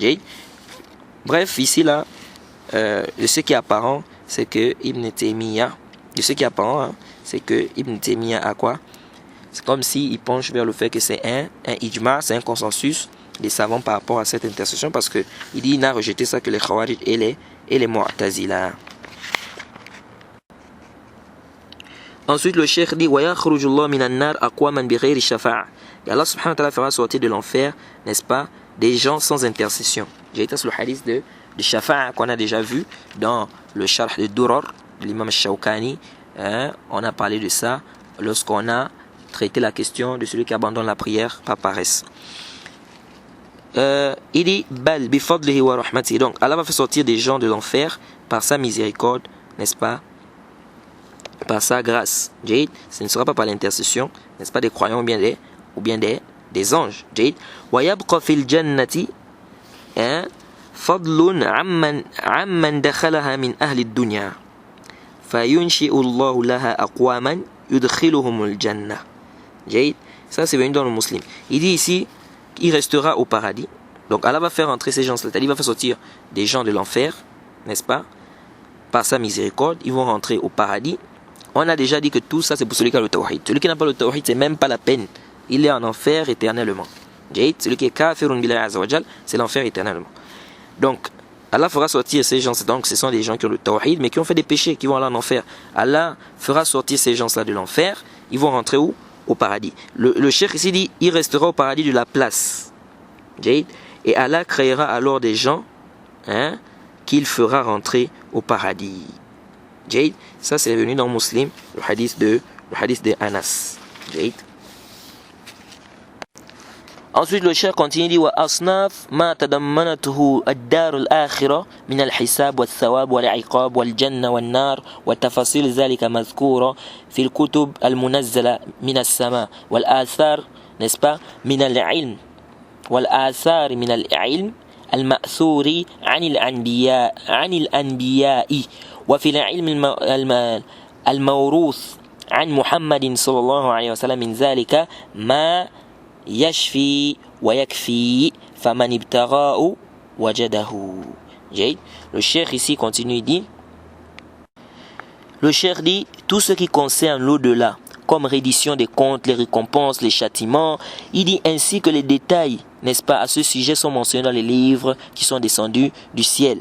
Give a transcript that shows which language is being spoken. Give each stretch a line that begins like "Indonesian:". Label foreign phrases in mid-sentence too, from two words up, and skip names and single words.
French: Bref, ici là, ce qui est apparent, c'est que Ibn Taymiyyah, a quoi? C'est comme s'il penche vers le fait que c'est un ijma, c'est un consensus des savants par rapport à cette intercession, parce que il dit il n'a rejeté ça que les Khawarij et les Mu'tazila. Ensuite, le cheikh dit
Arabic: ويخرج الله من النار أقواما بغير شفاعة.
French: Et Allah
Arabic: سبحانه وتعالى
French: fera sortir de l'enfer, n'est-ce pas, des gens sans intercession. J'ai été sur le hadith de Shafa'a qu'on a déjà vu dans le Sharh de Durar de l'imam Shawkani. On a parlé de ça lorsqu'on a traité la question de celui qui abandonne la prière par paresse. Il dit
Arabic: بل بفضله ورحمته.
French: Donc Allah va faire sortir des gens de l'enfer par sa miséricorde, n'est-ce pas, par sa grâce. Ce ne sera pas par l'intercession, n'est-ce pas, des croyants ou bien des anges.
Arabic: وتبقى في الجنة فضل عمن دخلها من أهل الدنيا فينشئ الله لها أقواما يدخلهم الجنة.
French: Ça c'est venu dans le Muslim. Il dit ici il restera au paradis. Donc Allah va faire entrer ces gens, c'est-à-dire il va faire sortir des gens de l'enfer, n'est-ce pas, par sa miséricorde, ils vont rentrer au paradis. On a déjà dit que tout ça c'est pour celui qui a le tawhid. Celui qui n'a pas le tawhid, c'est même pas la peine, il est en enfer éternellement. Celui qui est
Arabic: كافر بالله عز وجل,
French: c'est l'enfer éternellement. Donc Allah fera sortir ces gens, donc ce sont des gens qui ont le tawhid mais qui ont fait des péchés, qui vont aller en enfer. Allah fera sortir ces gens-là de l'enfer, ils vont rentrer où? Au paradis. Le cheikh ici dit il restera au paradis de la place. Et Allah créera alors des gens qu'il fera rentrer au paradis. Ça c'est venu dans Muslim, le hadith de Anas. Ensuite le cheikh continue, dit
Arabic: وأصناف ما تضمنته الدار الآخرة من الحساب والثواب والعقاب والجنة والنار وتفاصيل ذلك مذكورة في الكتب المنزلة من السماء والآثار,
French: n'est-ce pas,
Arabic: من العلم والآثار من العلم المأثور عن الأنبياء وفي العلم الموروث عن محمد صلى الله عليه وسلم من ذلك ما يشفي ويكفي فمن ابتغاه وجده.
French: Le cheikh ici continue, il dit, le cheikh dit tout ce qui concerne l'au-delà, comme reddition des comptes, les récompenses, les châtiments, il dit ainsi que les détails, n'est-ce pas, à ce sujet sont mentionnés dans les livres qui sont descendus du ciel.